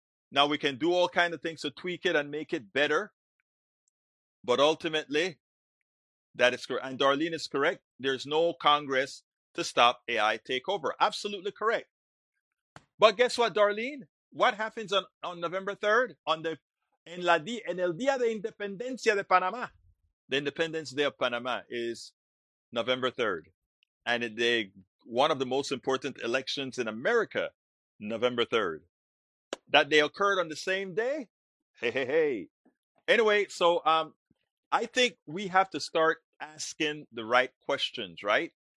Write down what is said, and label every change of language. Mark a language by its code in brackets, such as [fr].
[en] Now we can do all kinds of things to tweak it and make it better. But ultimately, that is correct. And Darlene is correct. There's no Congress to stop AI takeover. Absolutely correct. But guess what, Darlene? What happens on November 3rd? [es] En el Día de Independencia de Panamá. [en] The Independence Day of Panama is November 3rd. And one of the most important elections in America, November 3rd. That day occurred on the same day? Hey, hey, hey. Anyway, so I think we have to start asking the right questions, right?